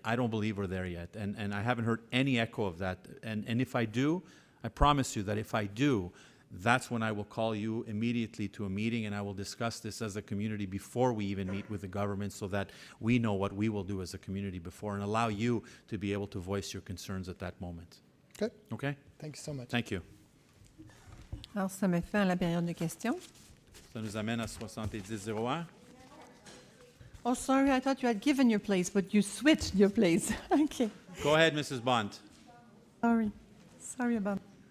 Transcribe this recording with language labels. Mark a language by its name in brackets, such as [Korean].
[English] I don't believe we're there yet, and I haven't heard any echo of that. And if I do, I promise you that if I do, that's when I will call you immediately to a meeting, and I will discuss this as a community before we even meet with the government, so that we know what we will do as a community before, and allow you to be able to voice your concerns at that moment. Okay. Okay? Thank you so much. Thank you. [French] Alors, ça met fin à la période de questions. Ça nous amène à 7001. [English] Oh, sorry, I thought you had given your place, but you switched your place. Okay. Go ahead, Mrs. Bond. Sorry about that.